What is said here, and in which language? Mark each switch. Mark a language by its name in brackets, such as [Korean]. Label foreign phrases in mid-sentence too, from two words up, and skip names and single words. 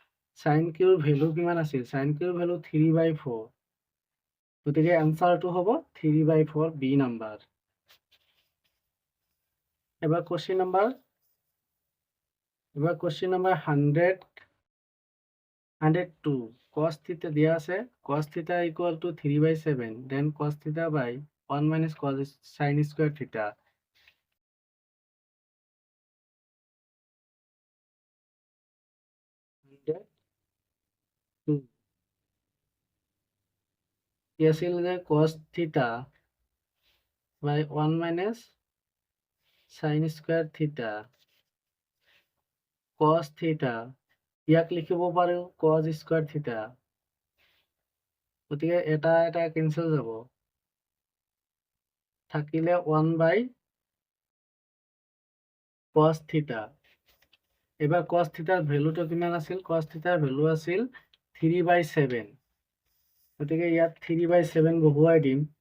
[Assamese] sin কিউৰ ভ্যালু কিমান আছিল sin কিউৰ ভ্যালু 3/4 গতিকে এনসাৰটো হ'ব 3/4 বি নাম্বাৰ এবাৰ [English] question number [Assamese] 102 [English] cos theta [Assamese] দিয়া আছে [English] cos theta equal to 3/7 then cos theta by 1 minus cos sin square theta [Assamese] কি আছিল যে [English] cos theta by 1 minus sin square theta cos theta [Assamese] ইয়াক লিখিব পাৰো [English] cos square theta [Assamese] গতিকে এটা এটা কেনসেল যাব থাকিলে [English] 1 by cos theta [Assamese] এবাৰ [English] cos theta [Assamese] ৰ ভ্যালুটো কিমান আছিল [English] cos theta [Assamese] ৰ ভ্যালু আছিল 3/7 গতিকে ইয়াত 3/7 বহুৱাই দিম